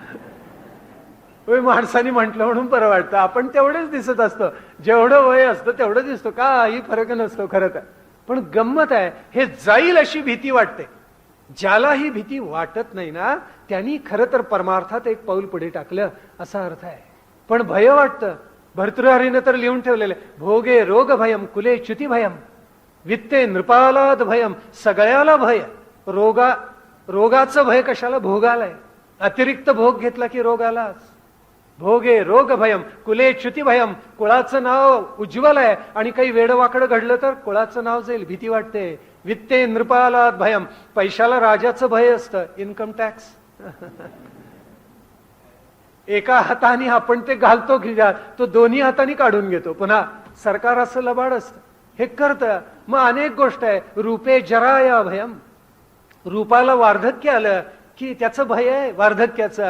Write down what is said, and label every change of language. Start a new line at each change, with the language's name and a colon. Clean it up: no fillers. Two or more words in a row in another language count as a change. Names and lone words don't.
Marathi: माणसाने म्हटलं म्हणून बरं वाटतं. आपण तेवढेच दिसत असतो, जेवढं वय असतं तेवढं दिसतो, काही फरक नसतो खरं तर. पण गंमत आहे, हे जाईल अशी भीती वाटते. ज्याला ही भीती वाटत नाही ना, त्यांनी खरं तर परमार्थात एक पाऊल पुढे टाकलं असा अर्थ आहे. पण भय वाटतं. भर्तृहरीनं तर लिहून ठेवलेलं,
Sanskrit: भोगे रोग भयम कुले च्युती भयम वित्ते नृपालाद भयम.
Marathi: सगळ्याला भय. रोगाचं भय कशाला? भोगालाय. अतिरिक्त भोग घेतला की रोगालाच.
Sanskrit: भोगे रोग भयम कुले च्युती भयम.
Marathi: कुळाचं नाव उज्ज्वल आहे आणि काही वेडवाकडं घडलं तर कुळाचं नाव जाईल, भीती वाटते.
Sanskrit: वित्ते नृपालाद भयम.
Marathi: पैशाला राजाचं भय असतं,
English: income tax.
Marathi: एका हाताने आपण ते घालतो खिशात, तो दोन्ही हाताने काढून घेतो. पुन्हा सरकार असं लबाड असतं, हे करतं. मग अनेक गोष्ट आहे.
Sanskrit: रूपे जराया भयम.
Marathi: रूपाला वार्धक्य आलं की त्याचं भय आहे, वार्धक्याचं.